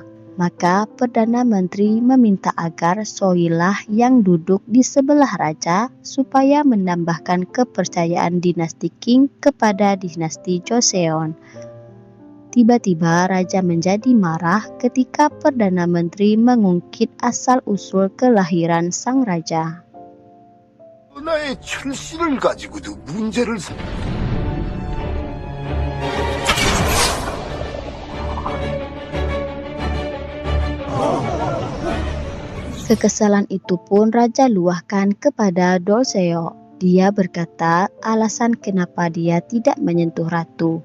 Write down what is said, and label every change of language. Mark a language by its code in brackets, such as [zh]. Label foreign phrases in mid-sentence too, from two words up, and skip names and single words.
[id] Maka Perdana Menteri meminta agar Soyilah yang duduk di sebelah raja supaya menambahkan kepercayaan dinasti Qing kepada dinasti Joseon. Tiba-tiba raja menjadi marah ketika Perdana Menteri mengungkit asal-usul kelahiran sang raja. [ko] 나의 출신을 가지고도 문제를 [id] Kekesalan itu pun raja luahkan kepada Dolseok. Dia berkata alasan kenapa dia tidak menyentuh ratu.